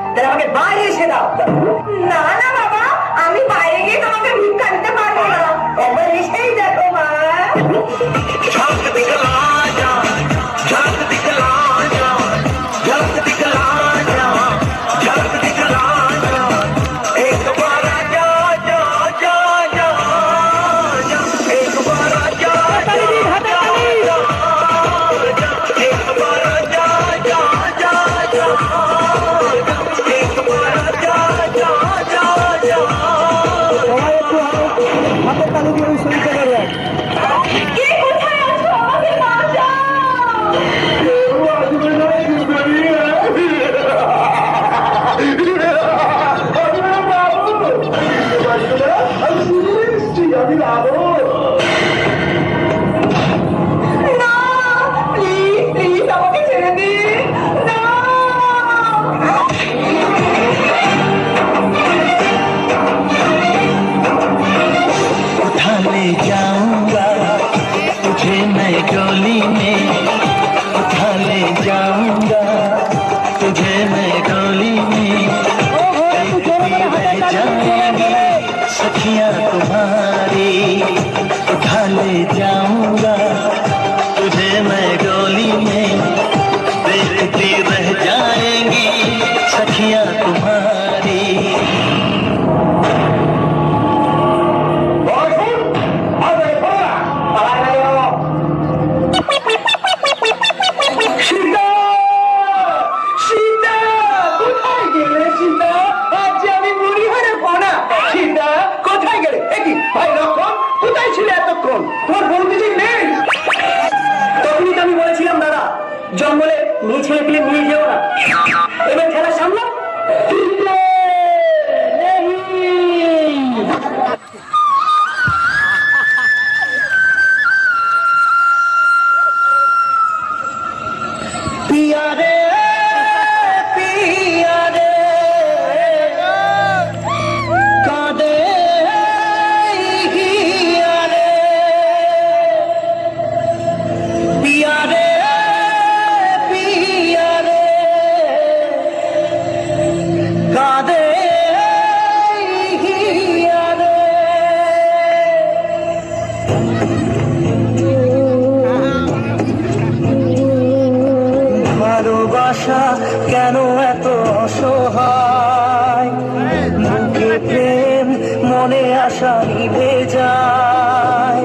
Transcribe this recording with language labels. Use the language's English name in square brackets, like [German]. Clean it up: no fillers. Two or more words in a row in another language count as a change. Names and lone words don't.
[Bangla] আমাকে বাইরে এসে দাও। না না বাবা, আমি বাইরে গিয়ে তোমাকে ভিক্ষা দিতে পারবো না। একবার এসেই দেখো মা। [Hindi] झलक दिखला जा, झलक दिखला जा, झलक दिखला जा, झलक दिखला जा। एक बार आजा, जा, जा, जा, जा। एक बार आजा, जा, जा, जा, जा। एक बार आजा, जा, जा, जा, जा। एक बार आजा, जा, जा, जा। [Bangla] সবাই একটু হাতের তালি দিয়ে ওই শরীরটা করে রাখ। কে কোথায় আছো? আমাকে বাঁচাও। না, [English] please please [Bangla] আমাকে ছেড়ে দিন। না। [Hindi] उठा ले जाऊंगा तुझे मैं डोली में, उठा ले जाऊंगा तुझे मैं डोली में। रह जाएंगी सखियां तुम्हारी, उठा ले जाऊंगा तुझे मैं डोली में। देखती रह जाएंगी सखियां तुम्हारी। [Bangla] সীতা, সীতা, কোথায় গেলে সীতা? আজ যে আমি মুড়ি হারে পোনা। সীতা, কোথায় গেলে? একই ভাই লক্ষণ, কোথায় ছিলে এতক্ষণ? তোমার বন্ধু যে নেই। তখনই তো আমি বলেছিলাম দাদা, জঙ্গলে মেয়ে ছেলে পেলে নিয়ে যেও না। এবার খেলা সামলা। সীতা, নেই। [Hindi] पिया रे, पिया रे, कादे हिया रे। पिया रे, पिया रे, कादे हिया रे। [Bangla] ভালোবাসা কেন এত অসহায়, বুকে প্রেম মনে আশা নিভে যায়।